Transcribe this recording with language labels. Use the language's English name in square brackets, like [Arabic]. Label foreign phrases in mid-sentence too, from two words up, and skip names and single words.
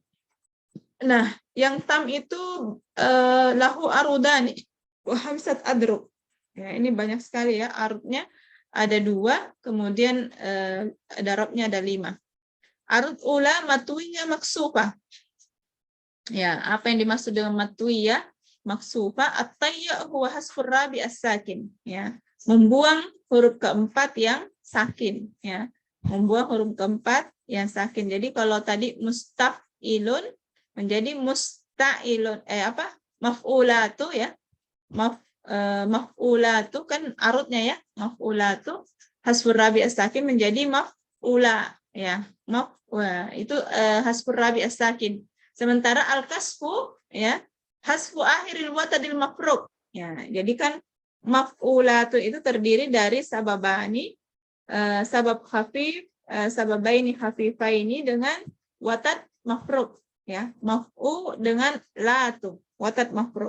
[Indonesian] Nah, yang tam itu [Arabic] له عروضان وخمسة أضرب. [Indonesian] Ya, ini banyak sekali ya arudnya. Ada 2, kemudian darabnya ada 5. [Arabic] عروض أولى مطوية مكسوفة. [Indonesian] Ya, apa yang dimaksud dengan [Arabic] مطوية مكسوفة? الطي هو حذف الرابع الساكن. [Indonesian] Ya, membuang huruf keempat yang sakin. Ya, membuang huruf keempat yang sakin. Jadi kalau tadi mustaf'ilun menjadi musta'ilun. Maf'ulatu ya. Maf'ulatu kan arudnya ya, maf'ulatu [Arabic] حذف الرابع الساكن [Indonesian] menjadi maf'ula ya, itu [Arabic] حذف الرابع الساكن. [Indonesian] Sementara al-kasfu ya [Arabic] حذف آخر الوتد المفروق [Indonesian] ya. Jadi kan maf'ulatu itu terdiri dari sababani, [Arabic] سبب خفيف, سببين خفيفين [Indonesian] dengan [Arabic] وتد مفروق [Indonesian] ya, maf'u dengan latu, [Arabic] وتد مفروق.